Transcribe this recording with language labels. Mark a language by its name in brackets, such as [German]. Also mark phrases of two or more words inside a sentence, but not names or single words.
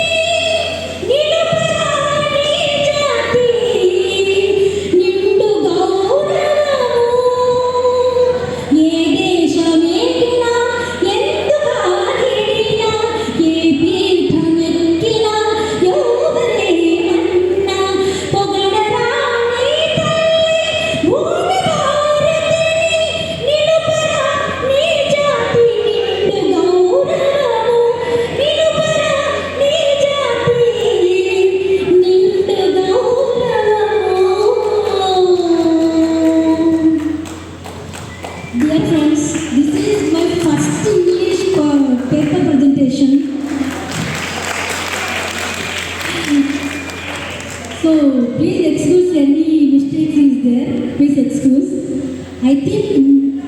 [Telugu] నిలుపరాని జాతి, నిండు గౌరవము, ఏ దేశమేగినా, ఎందుగా ఇడినా, ఏ పీఠమెక్కినా, ఎవ్వరేమన్నా, పొగడరాని తల్లి, భూమి భారతి, నిలుపరా నీ జాతి నిండు గౌరవము నిలుపరా నీ జాతి నిండు గౌరవము. [English] Dear friends, this is my first English paper presentation. So please excuse any mistakes is there. Please excuse. I think